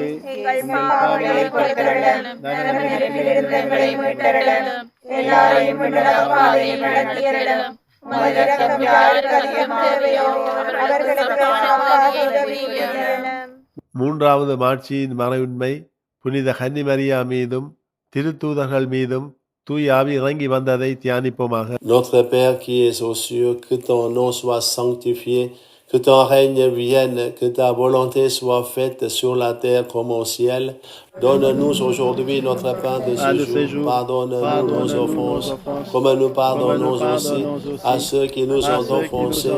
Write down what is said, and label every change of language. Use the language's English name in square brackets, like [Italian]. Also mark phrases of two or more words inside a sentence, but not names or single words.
[Tamil] எங்கள் பாவங்களை பொறுத்தருளும், நரகத்திலிருந்து எங்களை மீட்டருளும், எல்லாரையும் விடுதலைப்பாதையில் நடத்தியருளும். உமது இரக்கம் யாருக்கு அதிகம் தேவையோ அவர்களுக்கு சமமாக உதவியுள்ளேன். மூன்றாவது மாட்சியின் மறையுண்மை புனித கன்னிமரியா மீதும் திருத்தூதர்கள் மீதும் தூய ஆவி இறங்கி வந்ததை தியானிப்போமாக. [French] Notre Père qui es aux cieux, que ton nom soit sanctifié, que ton règne vienne, que ta volonté soit faite sur la terre comme au ciel. Donne-nous aujourd'hui notre pain de ce jour. Pardonne-nous nos offenses, comme nous pardonnons aussi à ceux qui nous ont offensés.